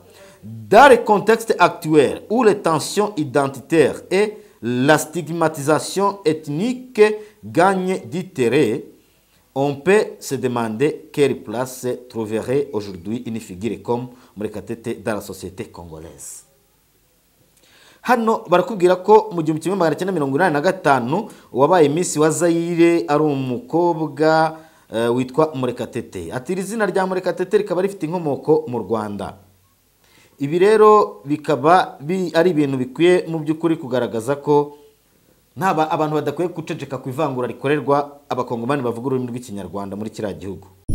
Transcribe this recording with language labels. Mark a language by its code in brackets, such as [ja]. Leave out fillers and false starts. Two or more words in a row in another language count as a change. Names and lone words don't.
[fr] Dans le contexte actuel où les tensions identitaires et la stigmatisation ethnique gagnent du terrain, on peut se demander quelle place trouverait aujourd'hui une figure comme Murekatete dans la société congolaise. [rw] hano barakubwira ko mu 1985 wabaye Miss wa Zaire ari umukobwa witwa Murekatete. Ati iri zina rya Murekatete rikaba rifite inkomoko mu Rwanda. Ibi rero bikaba ari ibintu bikwiye mu by'ukuri kugaragaza ko ntaba abantu badakwiye guceceka ku ivangura rikorerwa abakongomani bavuga ururimi rw'ikinyarwanda muri kiriya gihugu.